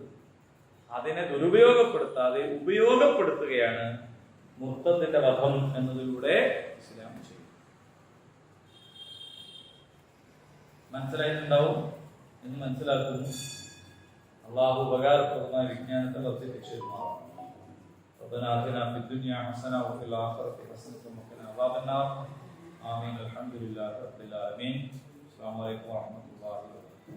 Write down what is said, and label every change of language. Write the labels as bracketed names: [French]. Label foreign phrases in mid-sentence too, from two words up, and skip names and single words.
[Malayalam] അതിനെ ദുരുപയോഗപ്പെടുത്താതെ ഉപയോഗപ്പെടുത്തുകയാണ് മുർത്തത്തിന്റെ വധം എന്നതിലൂടെ ഇസ്ലാം ചെയ്യും. മനസ്സിലായിട്ടുണ്ടാവും എന്ന് മനസ്സിലാക്കുന്നു. അള്ളാഹു ഉപകാരപ്രദമായ വിജ്ഞാനത്തെ വർദ്ധിപ്പിച്ചു. [Arabic] ربنا آتنا في الدنيا حسنة وفي الآخرة حسنة وقنا عذاب النار. آمين. الحمد لله رب العالمين. السلام عليكم ورحمة الله وبركاته.